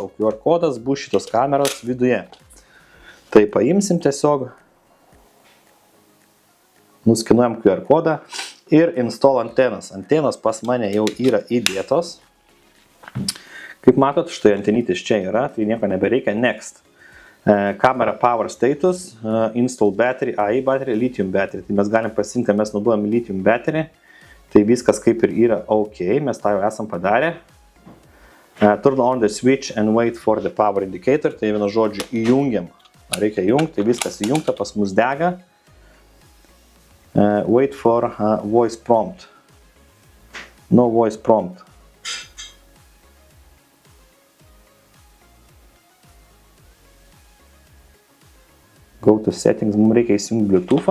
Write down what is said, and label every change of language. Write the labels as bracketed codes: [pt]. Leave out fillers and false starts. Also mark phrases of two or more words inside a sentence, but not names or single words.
[lt] O QR kodas bus šitos kameros viduje. Tai paimsim tiesiog, nuskenuojam QR kodą ir install antenas. Antenos pas mane jau yra įdėtos. Kaip matot, štai antenytis čia yra, tai nieko nebereikia. Next. [en] Camera Power Status, Install Battery, AI Battery, Lithium Battery. [lt] Tai mes galim pasirinkti, mes naudojam [en] Lithium Battery. [lt] Tai viskas kaip ir yra ok, mes tą jau esam padarę. [en] Turn on the switch and wait for the power indicator. [lt] Tai vienu žodžiu įjungiam. Reikia įjungti, tai viskas įjungta, pas mus dega. [en] Wait for voice prompt. No voice prompt. Go to settings, [lt] mums reikia įsijungti Bluetooth'ą.